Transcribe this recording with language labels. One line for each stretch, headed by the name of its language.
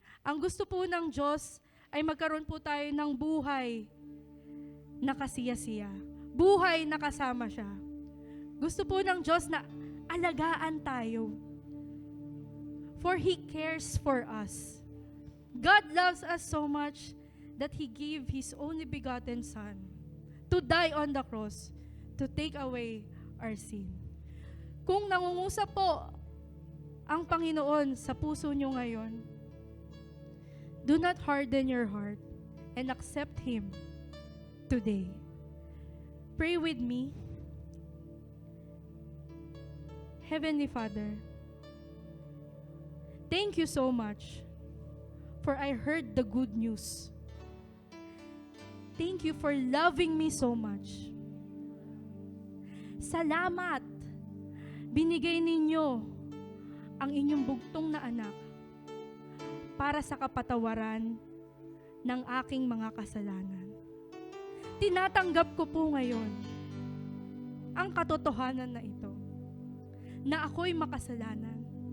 Filipino: Ang gusto po ng Diyos ay magkaroon po tayo ng buhay na kasiya-siya. Buhay na kasama siya. Gusto po ng Diyos na alagaan tayo.
English: For He cares for us. God loves us so much that He gave His only begotten Son to die on the cross to take away our sin.
Filipino: Kung nangungusap po ang Panginoon sa puso nyo ngayon,
English: do not harden your heart and accept Him today. Pray with me. Heavenly Father, thank you so much for I heard the good news. Thank you for loving me so much.
Filipino: Salamat. Binigay ninyo ang inyong bugtong na anak para sa kapatawaran ng aking mga kasalanan. Tinatanggap ko po ngayon ang katotohanan na ito, na ako'y makasalanan.